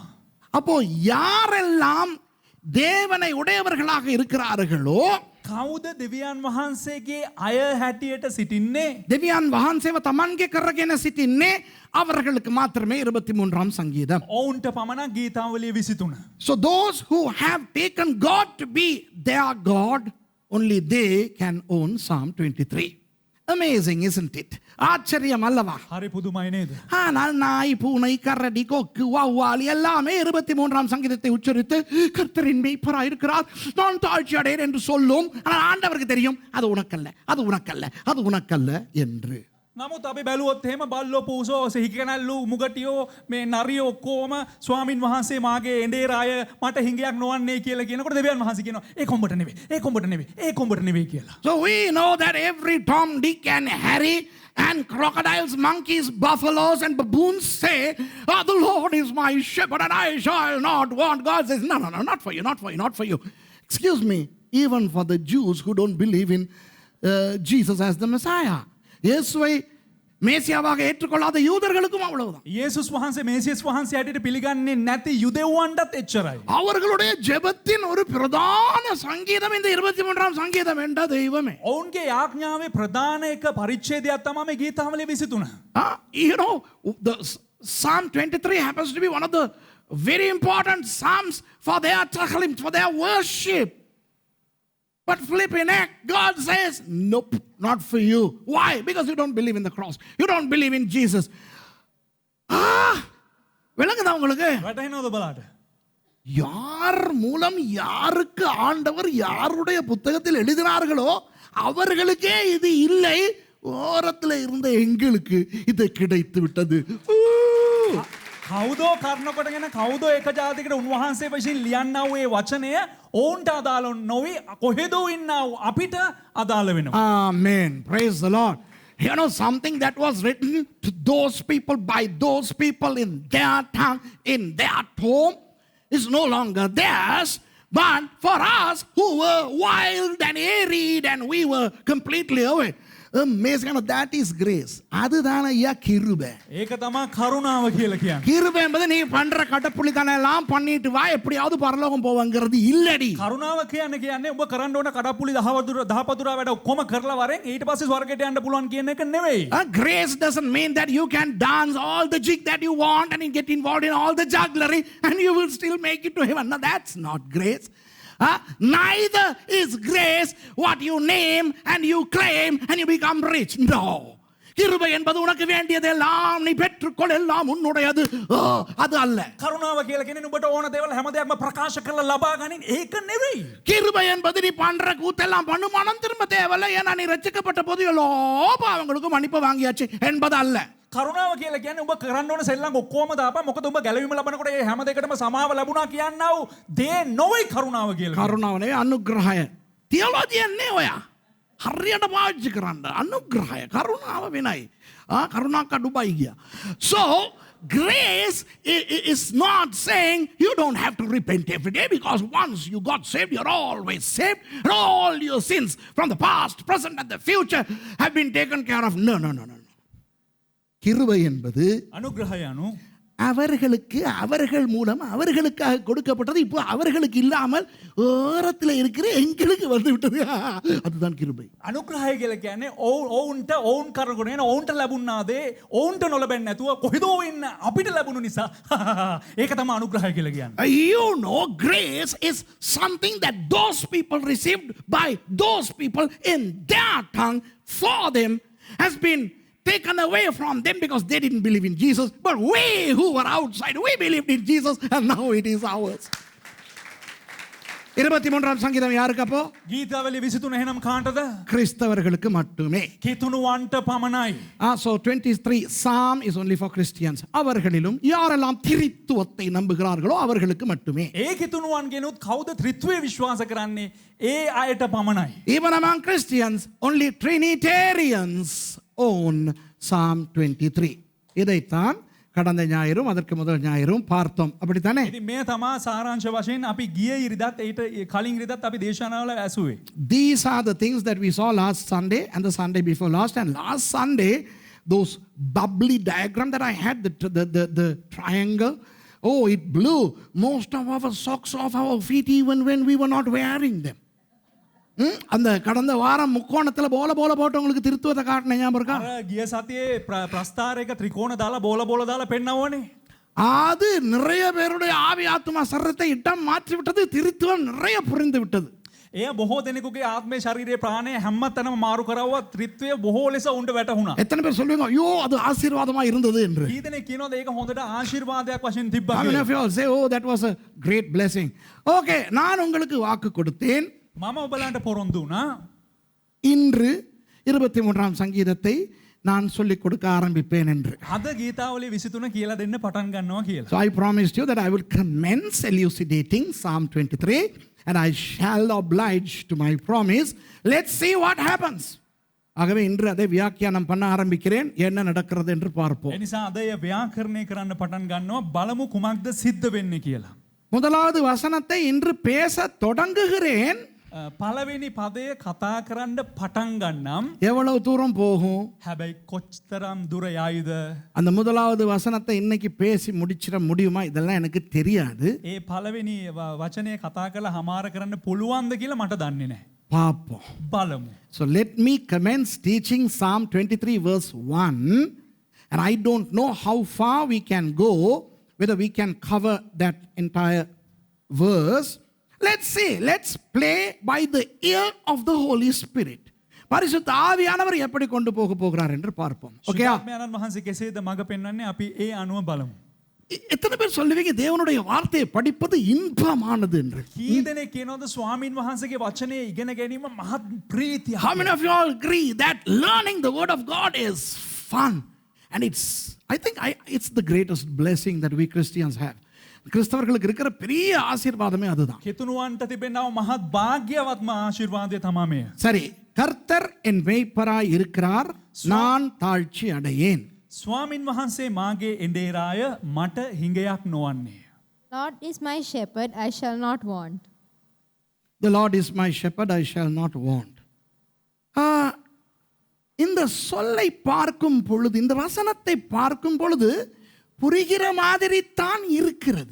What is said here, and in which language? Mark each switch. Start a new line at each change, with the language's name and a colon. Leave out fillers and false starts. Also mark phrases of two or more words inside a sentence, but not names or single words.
Tamil: அப்போ யாரெல்லாம் தேவனை உடையவர்களாக இருக்கிறார்களோ
Sinhala: කවුද දෙවියන් වහන්සේගේ අය හැටියට සිටින්නේ? දෙවියන් වහන්සේව තමන්ගේ කරගෙන සිටින්නේ
Tamil: அவர்களுக்கு மாத்திரமே 23ஆம் சங்கீதம்.
Sinhala: ඔවුන්ට පමණක් ගීතාවලිය 23.
English: So those who have taken God to be their God, only they can own Psalm 23. Amazing, isn't it?
Tamil: ஆச்சரியம் அல்லவா?
Sinhala: හරි පුදුමයි නේද?
Tamil: ஆனால் நாய் பூனை கரடி கொக்கு வௌவால் எல்லாமே 23ஆம் சங்கீதத்தை உச்சரித்து கர்த்தரின் மேய்ப்பராய் இருக்கிறார், நான் தாழ்ச்சி அடையேன் என்று சொல்லும். ஆனால் ஆண்டவருக்கு தெரியும் அது உனக்கல்ல, அது உனக்கல்ல, அது உனக்கல்ல என்று.
Sinhala: නමුත් අපි බැලුවොත් එහෙම බල්ලෝ පූසෝ සිහිකනල්ලු මුගටියෝ මේ නරියෝ ඔක්කොම ස්වාමින් වහන්සේ මාගේ එඬේ රාය මට හිඟයක් නොවන්නේ කියලා කියනකොට දෙවියන් වහන්සේ කියනවා ඒ කොඹට නෙවෙයි, ඒ කොඹට නෙවෙයි, ඒ කොඹට නෙවෙයි කියලා.
English: So we know that every Tom, Dick and Harry and crocodiles, monkeys, buffaloes and baboons say, oh, the Lord is my shepherd and I shall not want. God says, no, not for you, not for you, not for you. Excuse me, even for the Jews who don't believe in Jesus as the Messiah.
Tamil: இயேசுவை மேசியாவாக ஏற்றுக்கொள்ளாத யூதர்களுக்கும் அவ்வளவுதான்.
Sinhala: යේසුස් වහන්සේ මේසියස් වහන්සේ හැටියට පිළිගන්නේ නැති යුදෙව්වන්ටත් එච්චරයි.
Tamil: அவர்களுடைய ஜெபத்தின் ஒரு பிரதான சங்கீதம் இந்த 23ஆம் சங்கீதம் என்ற தெய்வமே.
Sinhala: ඔවුන්ගේ යාඥාවේ ප්‍රධාන එක පරිච්ඡේදයක් තමයි මේ ගීතාවලිය 23.
English: You know, the Psalm 23 happens to be one of the very important psalms for their tachlim, for their worship. But flipping heck, God says, nope, not for you. Why? Because you don't believe in the cross. You don't believe in Jesus.
Tamil: விளங்குதா உங்களுக்கு?
Sinhala: වැටහෙනවද බලන්න?
Tamil: யார் மூலம் யாருக்கு ஆண்டவர் யாருடைய புத்தகத்தில் எழுதினார்களோ அவர்களுக்கே இது இல்லை, ஓரத்தில் இருந்த எங்களுக்கு இது கிடைத்து விட்டது.
Sinhala: කවුදෝ කර්ණ කොටගෙන කවුදෝ එක ජාතිකට උන්වහන්සේ වශයෙන් ලියන්නා වූ ඒ වචනය ඔවුන්ට අදාළ නොවි කොහෙදෝ ඉන්නා වූ අපිට අදාළ වෙනවා.
English: Amen. Praise the Lord. You know, something that was written to those people by those people in their tongue, in their home, is no longer theirs. But for us who were wild and arid and we were completely away, amazing. That is grace.
Tamil: அதுதான் ஐயா கிருபை.
Sinhala: ඒක තමා කරුණාව කියලා කියන්නේ.
Tamil: கிருபை என்பது நீ பண்ற கடப்புள்ளித்தனம் எல்லாம் பண்ணிட்டு வா எப்படியாவது பரலோகம் போவங்கிறது இல்லடி.
Sinhala: කරුණාව කියන්නේ ඔබ කරන්න ඕන කඩප්පුලි දහපතුරා වැඩ ඔක්කොම කරලා වරෙන් ඊට පස්සේ ස්වර්ගයට යන්න පුළුවන් කියන එක නෙවෙයි.
English: Grace doesn't mean that you can dance all the jig that you want and get involved in all the jugglery and you will still make it to heaven. No, that's not grace. Neither is grace what you name and you claim and you become rich. No.
Tamil: கிருபை என்பது உனக்கு வேண்டியதெல்லாம் நீ பெற்றுக்கொள் எல்லாம் உன்னுடையது அது அல்ல.
Sinhala: කරුණාව කියලා කියන්නේ නුඹට ඕන දේවල් හැමදේක්ම ප්‍රකාශ කරලා ලබා ගනින් ඒක නෙවෙයි.
Tamil: கிருபை என்பது நீ பண்ற கூத்தெல்லாம் பண்ணு மனம் திரும்ப தேவையில்ல ஏன்னா நீ ரட்சிக்கப்பட்ட போது எல்லா பாவங்களுக்கும் மன்னிப்பு வாங்கியாச்சு என்பது அல்ல.
Sinhala: කරුණාව කියලා කියන්නේ ඔබ කරන්න ඕන සෙල්ලම් ඔක්කොම දාපන් මොකද ඔබ ගැලවීම ලබනකොට ඒ හැම දෙයකටම සමාව ලැබුණා කියනවා දේ නොවේ කරුණාව කියලා. කරුණාව නෙවෙයි අනුග්‍රහය. තියොලොජියෙන් නේ ඔයා. හරියට පාවිච්චි කරන්න අනුග්‍රහය කරුණාව වෙනයි. කරුණාක අඩුබයි ගියා.
English: So grace is not saying you don't have to repent every day because once you got saved you're always saved and all your sins from the past, present and the future have been taken care of. No.
Tamil: கிருபை என்பது
Sinhala: අනුග්‍රහය anu
Tamil: அவர்களுக்கு அவர்கள் மூலம் அவர்களுக்காக கொடுக்கப்பட்டது இப்போ அவர்களுக்கு இல்லாமல் ஓரத்தில் இருக்கிற எங்களுக்கு வந்து விட்டது. அதுதான் கிருபை.
Sinhala: අනුග්‍රහය කියලා කියන්නේ ඔවුන්ට ඔවුන් කරගෙන ඔවුන්ට ලැබුණා දේ ඔවුන්ට නොලැබෙන්නේ නැතුව කොහෙදෝ ඉන්න අපිට ලැබුණු නිසා ඒක තමයි අනුග්‍රහය කියලා කියන්නේ.
English: You know, grace is something that those people received by those people in their tongue for them has been taken away from them because they didn't believe in Jesus. But we who were outside, we believed in Jesus and now it is ours.
Tamil: 23 சங்கீதம் யாருக்கு அப்போ?
Sinhala: ගීතාවලිය 23 එහෙනම් කාටද?
Tamil: கிறிஸ்தவர்களுக்கு மட்டுமே.
Sinhala: කිතුණුවන්ට පමණයි.
English: So 23 Psalm is only for Christians.
Tamil: அவர்களிலும் யாரெல்லாம் திரித்துவத்தை நம்புகிறார்களோ அவர்களுக்கு மட்டுமே.
Sinhala: ඒ කිතුණුවන්ගෙනුත් කවුද ත්‍රිත්වයේ විශ්වාස කරන්නේ? ඒ අයට පමණයි.
English: Even among Christians, only Trinitarians own Psalm 23.
Tamil: இதைத்தான் கடந்த ஞாயிறும் அதற்கு முதல் ஞாயிறும் பார்த்தோம். அப்படித்தானே?
Sinhala: ඉතින් මේ තමා සාරාංශ වශයෙන් අපි ගිය ඉරිදාත් ඊට කලින් ඉරිදාත් අපි දේශනාවල ඇසුවේ.
English: These are the things that we saw last Sunday and the Sunday before last. And last Sunday, those bubbly diagram that I had, the triangle, oh, it blew most of our socks off our feet even when we were not wearing them.
Tamil: அந்த கடந்த வாரம் முக்கோணத்துல போல போட்டவங்களுக்கு திருத்துவத்தை காட்டின ஞாபகம் இருக்கா?
Sinhala: ගිය සතියේ ප්‍රස්ථාරයක ත්‍රිකෝණ දාලා බෝල දාලා පෙන්නවනේ.
Tamil: அது நிறைய பேருடைய ஆவி ஆத்மா சரீரத்தை இடம் மாற்றி விட்டது. திருத்துவம் நிறைய புரிந்து விட்டது.
Sinhala: එය බොහෝ දෙනෙකුගේ ආත්මේ ශරීරයේ ප්‍රාණය හැමතැනම මාරු කරවුවා ත්‍රිත්වය බොහෝ ලෙස උන්ට වැටහුණා.
Tamil: எத்தனை பேர் சொல்லுவீங்க ஐயோ அது ஆசீர்வாதமா இருந்தது என்று?
Sinhala: කී දෙනෙක් කියනවාද ඒක හොඳට ආශිර්වාදයක් වශයෙන් තිබ්බා
English: How many
Sinhala: කියලා?
English: of you all say oh that was a great blessing?
Tamil: Okay, நான் உங்களுக்கு வாக்கு கொடுத்தேன்.
Sinhala: මම ඔබලන්ට පොරොන්දු වුණා.
Tamil: இன்று 23 சங்கீதத்தை நான் சொல்லிக் கொடுக்க ஆரம்பிப்பேன் என்று.
Sinhala: අද ගීතාවලිය 23 කියලා දෙන්න පටන් ගන්නවා කියලා.
English: So I promised you that I will commence elucidating Psalm 23 and I shall oblige to my promise. Let's see what happens.
Tamil: ஆகவே இன்று அதை வியாக்கியானம் பண்ண ஆரம்பிக்கிறேன். என்ன நடக்கிறது என்று பார்ப்போம்.
Sinhala: එනිසා අද එය ව්‍යාකරණය කරන්න පටන් ගන්නවා. බලමු කුමක්ද සිද්ධ වෙන්නේ කියලා.
Tamil: முதலாவது வசனத்தை இன்று பேச தொடங்குகிறேன்.
Sinhala: පළවෙනි පදය කතා කරන්න පටන් ගන්නම්.
Tamil: எவ்வளவு தூரம் போகும்?
Sinhala: හැබැයි කොච්තරම් දුර යයිද?
Tamil: அந்த முதலாவது வசனத்தை இன்னைக்கு பேசி முடிச்சிட முடியுமா? இதெல்லாம் எனக்கு தெரியாது.
Sinhala: ඒ පළවෙනි වචනය කතා කරලා හමාර කරන්න පුළුවන්ද කියලා මට දන්නේ නැහැ.
Tamil: பார்ப்போம்.
Sinhala: බලමු.
English: So let me commence teaching Psalm 23 verse 1 and I don't know how far we can go, whether we can cover that entire verse. Let's see. Let's play by the ear of the Holy Spirit.
Tamil: பரிசுத்த ஆவியானவர் எப்படி கொண்டு போகிறார் என்று பார்ப்போம். ஓகே?
Sinhala: ආත්මයන්න් වහන්සේ කෙසේද මඟ පෙන්වන්නේ අපි ඒ අනුව බලමු.
Tamil: எத்தனை பேர் சொல்லுவீங்க தேவனுடைய வார்த்தையை படிப்பது இன்பமானது என்று?
Sinhala: කී දෙනෙක් කියනවද ස්වාමින් වහන්සේගේ වචනේ ඉගෙන ගැනීම මහත් ප්‍රීතියක්?
English: How many of you all agree that learning the word of God is fun and it's the greatest blessing that we Christians have.
Tamil: கிறிஸ்தவர்களுக்கு இருக்கிற பெரிய ஆசீர்வாதமே அதுதான்.
Sinhala: කිතුණුවන්ට තිබෙනව මහත් භාග්‍යවත්ම ආශිර්වාදය තමයි මේ.
Tamil: சரி, கர்த்தர் என் மேய்ப்பராய் இருக்கிறார், நான் தாழ்ச்சி அடையேன்.
Sinhala: ස්වාමින් වහන්සේ මාගේ එඬේරාය මට හිඟයක් නොවන්නේ.
English: Lord is my shepherd, I shall not want. The Lord is my shepherd, I shall not want.
Tamil: இந்த சொல்லை பார்க்கும் பொழுது, இந்த வசனத்தை பார்க்கும் பொழுது புரிகிற மாதிரி தான் இருக்கிறது.